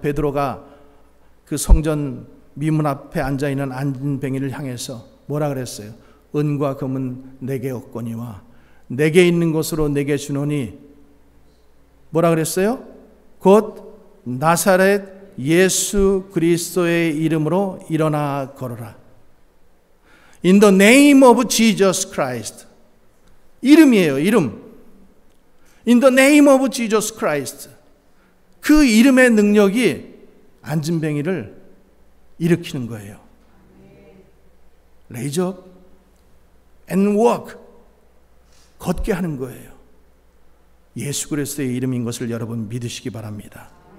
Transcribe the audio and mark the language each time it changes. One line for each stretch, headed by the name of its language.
Korean: 베드로가 그 성전 미문 앞에 앉아있는 안진뱅이를 향해서 뭐라 그랬어요? 은과 금은 내게 없거니와 내게 있는 것으로 내게 주노니, 뭐라 그랬어요? 곧 나사렛 예수 그리스도의 이름으로 일어나 걸어라.
English: In the name of Jesus Christ.
Korean: 이름이에요, 이름.
English: In the name of Jesus Christ.
Korean: 그 이름의 능력이 안진뱅이를 일으키는 거예요.
English: Raise up and walk.
Korean: 걷게 하는 거예요. 예수 그리스도의 이름인 것을 여러분 믿으시기 바랍니다.